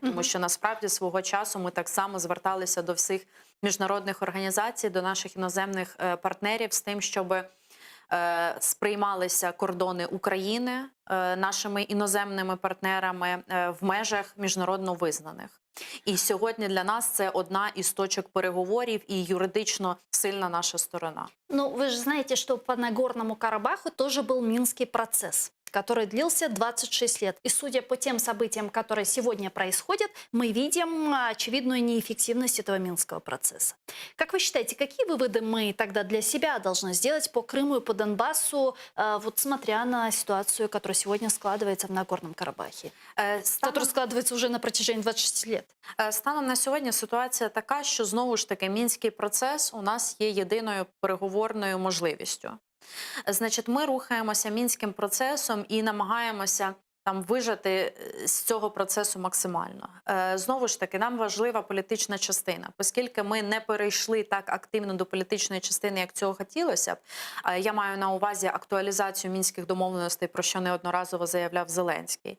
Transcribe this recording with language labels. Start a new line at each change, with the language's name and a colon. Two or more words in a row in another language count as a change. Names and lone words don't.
Ukrainian: Тому що насправді свого часу ми так само зверталися до всіх міжнародних організацій, до наших іноземних партнерів з тим, щоб сприймалися кордони України нашими іноземними партнерами в межах міжнародно визнаних. І сьогодні для нас це одна із точок переговорів і юридично сильна наша сторона. Ну,
Russian: вы же знаете, что по Нагорному Карабаху тоже был Минский процесс, который длился 26 лет. И судя по тем событиям, которые сегодня происходят, мы видим очевидную неэффективность этого Минского процесса. Как вы считаете, какие выводы мы тогда для себя должны сделать по Крыму и по Донбассу, вот смотря на ситуацию, которая сегодня складывается в Нагорном Карабахе, которая складывается уже на протяжении 26 лет?
Ukrainian: Станом на сьогодні ситуація така, що знову ж таки Мінський процес у нас є єдиною переговорною можливістю. Значить, ми рухаємося Мінським процесом і намагаємося там вижати з цього процесу максимально. Знову ж таки, нам важлива політична частина. Оскільки ми не перейшли так активно до політичної частини, як цього хотілося б, я маю на увазі актуалізацію мінських домовленостей, про що неодноразово заявляв Зеленський.